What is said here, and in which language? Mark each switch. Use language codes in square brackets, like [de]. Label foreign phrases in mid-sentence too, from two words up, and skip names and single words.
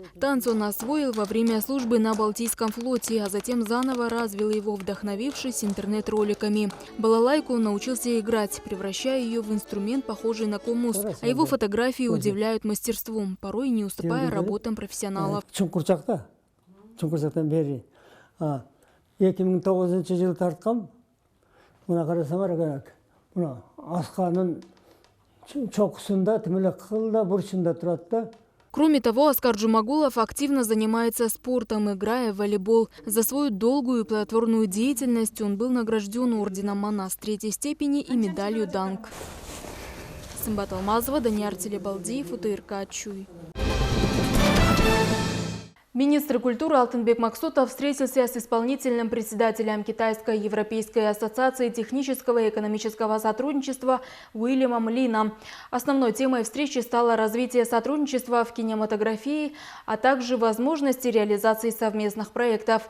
[ru] Танцы он освоил во время службы на Балтийском флоте, а затем заново развил его, вдохновившись интернет-роликами. Балалайку он научился играть, превращая ее в инструмент, похожий на комус. А его фотографии удивляют мастерством, порой не уступая работам профессионалов. [ky] 2009 жылы тарткам. Мына карасаңар экен. Мына асканын чокусунда тимеле кылда бурчунда турат да. [ru] Кроме того, Оскар Джумагулов активно занимается спортом, играя в волейбол. За свою долгую и плодотворную деятельность он был награжден орденом Манас 3-й степени и медалью Данг. Сымбат Алмазова, Данияр Телебалдиев, УТРК Чуй. Министр культуры Алтынбек Максутов встретился с исполнительным председателем Китайско-Европейской ассоциации технического и экономического сотрудничества Уильямом Лином. Основной темой встречи стало развитие сотрудничества в кинематографии, а также возможности реализации совместных проектов.